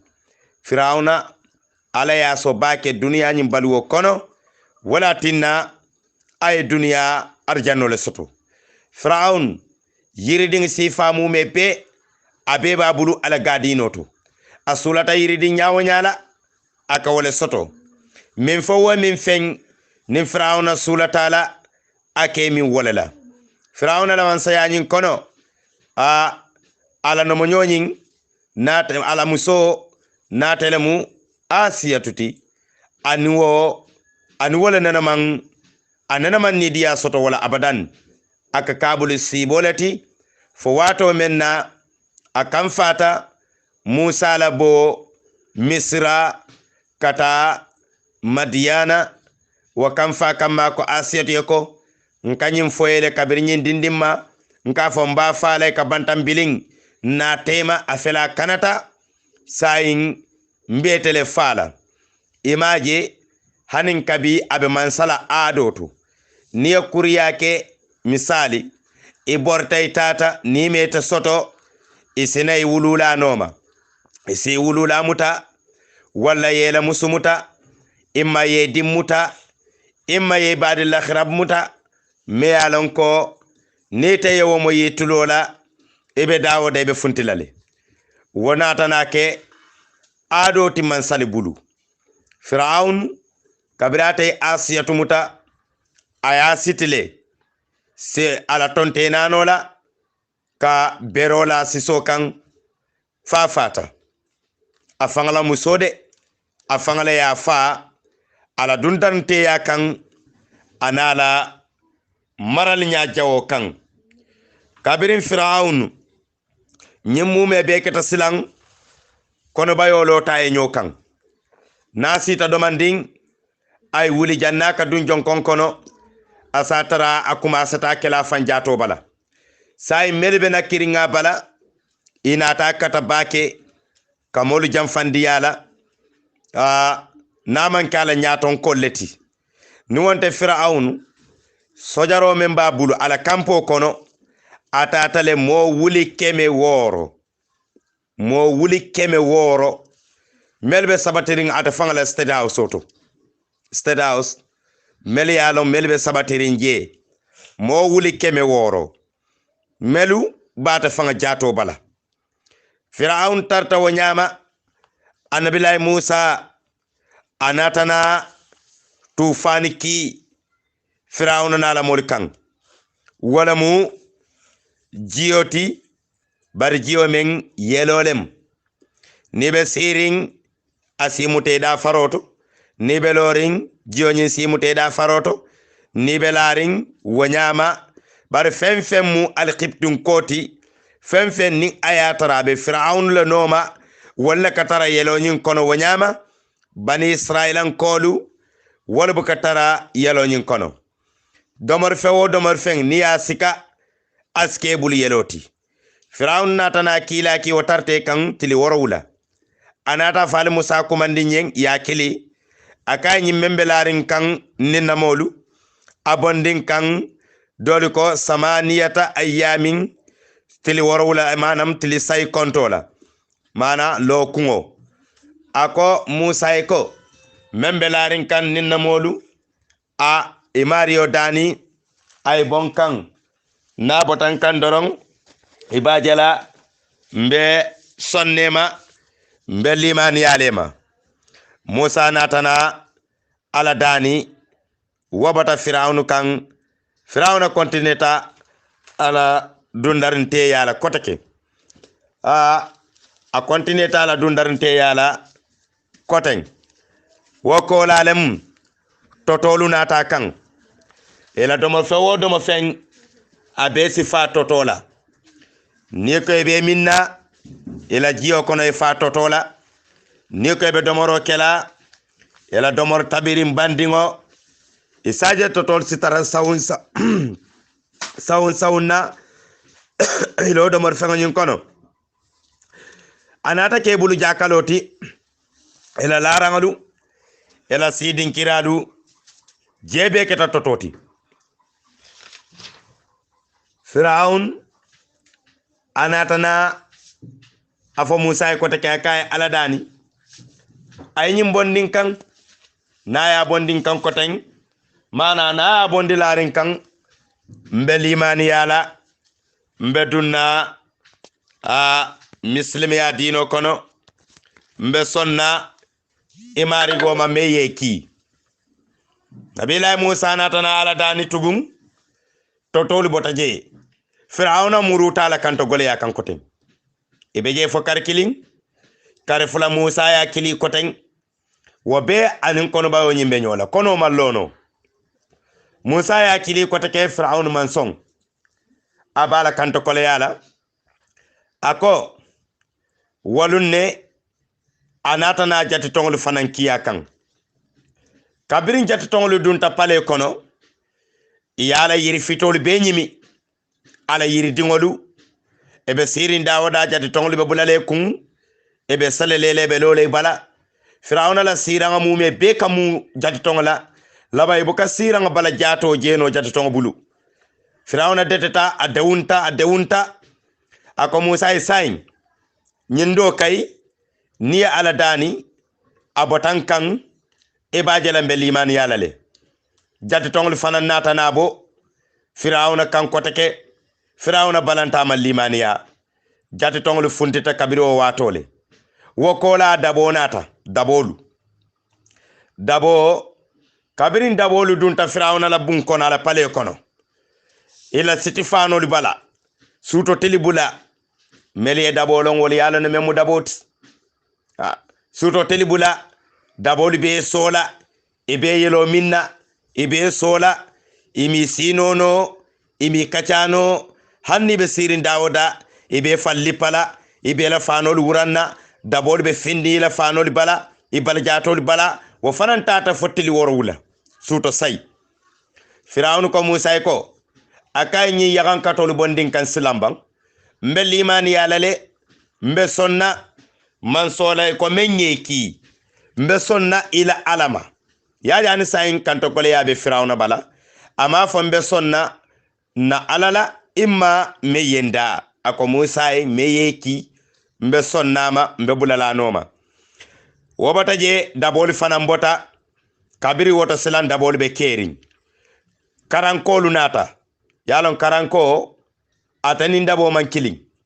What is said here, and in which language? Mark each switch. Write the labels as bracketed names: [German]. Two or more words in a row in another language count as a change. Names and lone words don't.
[Mandingo] Firawna ala ya so bake duniya nyim baluwo kono wala tinna ay duniya arjanno le soto Firawn yiriding sifa mume be abe babulu ala gadinoto asulata yiriding nyawo nyala aka wole soto min fo min fen nin Firawna sulata la ake min wolala Firawna la man sayanyin kono ala no monyoyin nat ala muso natelemu asiyatuti aniwole anana man ni dia soto wala abadan aka kabul sibolati fo wato menna akan fata Musa la bo Misra kata Madiana wa kanfa kama ko asiyatu yako nkanyim foyele kabirnyin dindimma nka fo mba faale ka bantam biling na tema afela kanata sayin mbetele fala imaje hanin kabi abe mansala adoto niya kuriyake misali ibortay tata ni meta soto isinay wulula noma isi wulula muta walla yela musumuta imma ye dimmuta imma ye badil akhirab muta me alon ko nete yewo mo yitulola ebe Dawuda ebe funtilale wonata nake ado timman sali bulu Firaun kabirate asiyatu muta aya sitile se ala tonte nanola ka berola siso kan fafata afangala musode afangala ya fa ala dundante ya kan anala maral nya jawo kan kabirin Firaun nyimume be keta silang kono bayolo taye nyokan nasita domanding ay wuli jannaka dun jonkon kono asatara akuma sata kala fanjato bala say melbe nakiringa bala inata kata bake kamolu jamfandi yala naman kala nyaton kolleti ni wonte Firaun sojaro memba bulu ala kampo kono atatale mo wuli keme woro melbe sabatiring ata fangala [English] state house [Mandingo] soto [English] state house [Mandingo] melialo melbe sabatiring je mo wuli keme woro melu bata fanga jato bala Firaun tarta wonyama anabilay Musa anatana tufani ki Firawuna nala mol kan wala mu jiyoti bar jiyo men yelolem nibe siring asimute da faroto nibe loring jiyo nyin simute da faroto nibe laring wanyama bar fem mu alqibtun koti fem ni ayatara be Firawun la noma wala katara yelo nyin kono wanyama bani Israilan kolu wala bu katara yelo nyin kono domar fewo domar feng ni asika aske bul yeloti Firawun natana kila ki watarte kan tili worowula anata fal Musa kumandi nyeng ya kili aka nyi membelarin kan ninamolu abondin kan doliko samaniyata ayamin tili worowula manam tili say kontola mana lo kungo ako Musa eko membelarin kan ninamolu a imario dani ay bonkan na botan kan dorong ibajala mbe sonnema mbe limani yalema Musa natana ala dani wabata Firawunu kan Firawuna kontineta ala dundarinte yala kotake a kontineta ala dundarinte yala koteng woko lalem totolu nata kan ela domo fewo domo fen abesi fa totola ni ko be minna ela jiyo kono e fa totola ni ko be domoro kela ela domor tabirim bandingo isaje totol sitara sawunsa sawunna ilo domor fengo nyin kono anata ke bulu jakaloti ela larangalu ela sidin kiradu jebe keta tototi Firawun anatana afo Musa ko te kay aladani ay nyim bondin kan na ya bondin kan ko ten mana na bondi larin kan mbe limani yala mbe dunna a muslimi ya dino kono mbe sonna imari goma meyeki nabila Musa natana aladani tugum totoli botaje Firawuna muruta la kanto gole ya kan koten ibeje fo kar kilin kare fula Musa ya kili koten wobe anin kono bawo nyimbe nyola kono mallono Musa ya kili kotake Firawun mansong abala kanto kole yala ako walunne anata na jati tonglu fanan kiya kan kabirin jati tonglu dunta pale kono yala yiri fitolu be nyimi ala yiri dingolu ebe sirin dawada jati tonglu be bulale kun ebe salelele be lole bala Firawuna la siranga mume be kamu jati tongla laba ibuka siranga bala jato jeno jati tong bulu Firawuna deteta adewunta ako Musa isain nyindo kay ni ala dani abotan kan ibajela mbe liman yalale jati tonglu fanan nata nabo Firawuna kan koteke Firawuna balanta mal limaniya jati tonglu funtita kabiro watole wokola dabo nata dabo kabirin dabolu dunta Firawuna la bun kono ala pale kono ila sitifano libala suto telibula meli dabolon woli yalla no memu dabot suto telibula dabolu be sola ibe yelo minna ibe sola imi sinono imi kacano hanni be sirin dawoda ibe fallipala ibe la fanol wuranna dabol be findi la fanol bala ibal jatol bala wo fanan tata fottili worowula suto say Firawun ko Musa ko akay ñi yagan katolu bondin kan silambang mbe limani yalale mbe sonna man sola ko menyeki mbe sonna ila alama ya yani sayin kanto kole yabe Firawuna bala ama fo mbe sonna na alala imma meyenda ako Musa meyeki mbe sonnama mbe bulala noma wobata je daboli fana mbota kabiri woto silan daboli be kering karankolu nata yalon karanko atani ndabo man killing